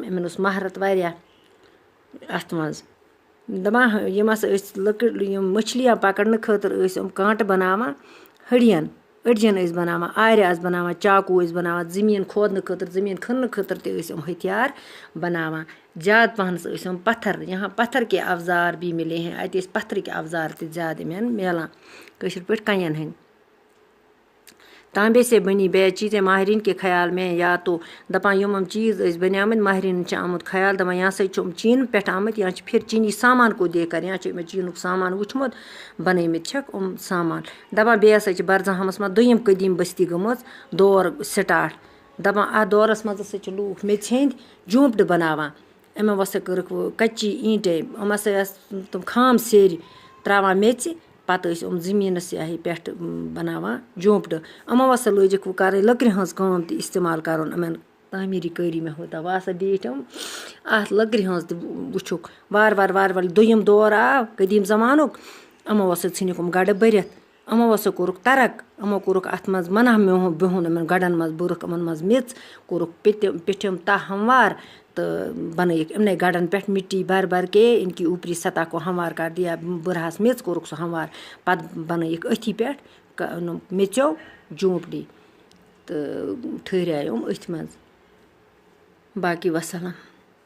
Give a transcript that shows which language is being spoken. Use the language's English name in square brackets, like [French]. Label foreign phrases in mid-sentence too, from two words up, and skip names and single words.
[Kashmiri] یِمن اوس مہارت واریاہ اتھ منٛز. دپان یِم ہسا ٲسۍ یِم [Urdu] مچھلیاں پکڑنہٕ [Kashmiri] خٲطرٕ ٲسۍ یِم کانٹہٕ بناوان ہڈین، أڑجن ٲسۍ بناوان، آرِ آسہٕ بناوان، چاقوٗ ٲسۍ بناوان، زٔمیٖن کھودنہٕ خٲطرٕ، زٔمیٖن کھننہٕ خٲطرٕ تہِ ٲسۍ یِم ہتھیار بناوان. زیادٕ پہنس ٲسۍ یِم پتھر، [Urdu] یہاں پتھر کے اوزار بھی ملے ہیں. [Kashmiri] اتہِ ٲسۍ پتھرٕکۍ اوزار تہِ زیادٕ یِمن میلان، کٲشِر پٲٹھۍ کنٮ۪ن ہٕنٛدۍ. [Urdu] تانبے سے بنی بیض چیزیں ماہرین کے خیال میں یا تو [Kashmiri] دپان یِم چیٖز ٲسۍ بنیامٕتۍ، ماہرینن چھُ آمُت خیال دپان یا سا چھُ یِم چیٖنہٕ پٮ۪ٹھ آمٕتۍ یا چھِ [Urdu] پھر چینی سامان کو دیکھ کر، [Kashmiri] یا چھِ یِمو چیٖنُک سامان وٕچھمُت بنٲومٕتۍ چھِکھ یِم سامان. دپان بیٚیہِ ہسا چھِ برزہامس منٛز دوٚیِم قدیٖم بستی گٔمٕژ دور سٹاٹ. دپان اتھ دورس منٛز ہسا چھِ لوٗکھ میٚژِ ہِنٛدۍ جھونپڑٕ بناوان. یِمو ہسا کٔرٕکھ [Urdu] کچی اینٹے، [Kashmiri] یِم ہسا ٲسۍ تِم خام سیرِ تراوان میٚژِ، پتہٕ ٲسۍ یِم زٔمیٖنس پٮ۪ٹھ بناوان جھونپڑٕ. یِمو ہسا لٲجِکھ وۄنۍ کرٕنۍ لٔکرِ ہٕنٛز کٲم تہِ استعمال کرُن یِمن [Urdu] تعمیٖری کٲری میں ہوتا. [Kashmiri] وۄنۍ ہسا بیٖٹھۍ یِم اتھ لٔکرِ ہٕنٛز تہِ وٕچھُکھ. وارٕ وارٕ دوٚیِم دور آو قدیٖم زمانُک. یِمو ہسا ژھٕنِکھ یِم گڑٕ بٔرِتھ. یِمو ہسا کوٚرُکھ ترک، یِمو کوٚرُکھ اتھ منٛز منع بِہُن یِمن گڑن منٛز، بوٚرُکھ یِمن منٛز میٚژ، کوٚرُکھ پیٚٹھِم تہہ ہموار تہٕ بنٲیِکھ یِمنٕے گڑن پٮ۪ٹھ [Urdu] مٹی بھر بھر کے ان کی اوپری سطح کو ہموار کر دیا. [Kashmiri] بٔرہس میٚژ کوٚرُکھ سُہ ہموار، پتہٕ بنٲیِکھ أتھی پٮ۪ٹھ میٚژیو جھونپڑی تہٕ ٹھہرے یِم أتھۍ منٛز. باقی وسلام.